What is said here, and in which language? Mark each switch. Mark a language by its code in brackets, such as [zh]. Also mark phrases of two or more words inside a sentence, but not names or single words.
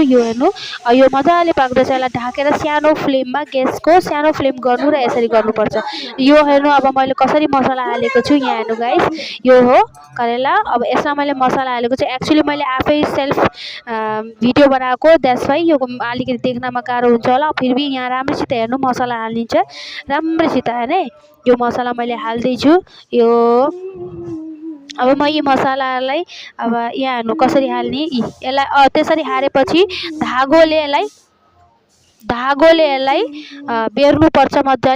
[ne] यो हेर्नु, यो मजाले पाक्दैछ। यसलाई ढाकेर सानो फ्लेममा, ग्यासको सानो फ्लेम गर्नु र यसरी गर्नुपर्छ। यो हेर्नु, अब मैले कसरी मसला हालेको छु यहाँ हेर्नु गाइस। यो हो करेला। अब यसमा मैले मसला हालेको छु। एक्चुअली मैले आफै [en] self video [ne] बनाएको, [en] that's why [ne] यो अलिकति देख्नमा गाह्रो हुन्छ होला। [hi] फिर भी [ne] यहाँ राम्रोसित हेर्नु, मसला हालिन्छ राम्रोसित होइन। यो मसला मैले हाल्दैछु। यो अब म यी मसलालाई अब यहाँ हेर्नु कसरी हाल्ने। यसलाई त्यसरी हालेपछि धागोले यसलाई बेर्नुपर्छ मजाले।